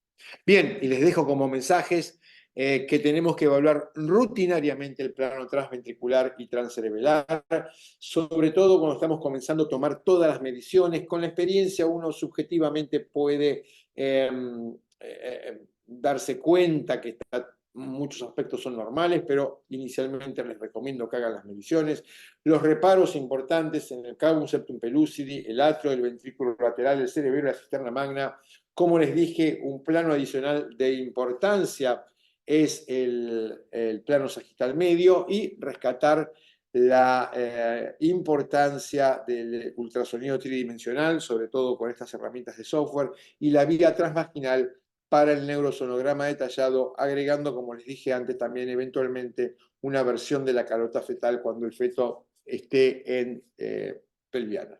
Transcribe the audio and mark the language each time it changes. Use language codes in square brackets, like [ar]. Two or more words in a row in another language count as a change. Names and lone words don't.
[es] Bien, y les dejo como mensajes que tenemos que evaluar rutinariamente el plano transventricular y transcerebelar, sobre todo cuando estamos comenzando a tomar todas las mediciones. Con la experiencia uno subjetivamente puede darse cuenta que muchos aspectos son normales, pero inicialmente les recomiendo que hagan las mediciones. Los reparos importantes en el cavum septum pellucidi, el atrio, el ventrículo lateral, el cerebelo, la cisterna magna. Como les dije, un plano adicional de importancia es el plano sagital medio y rescatar la importancia del ultrasonido tridimensional, sobre todo con estas herramientas de software, y la vía transvaginal para el neurosonograma detallado, agregando, como les dije antes, también eventualmente una versión de la carota fetal cuando el feto esté en pelviana.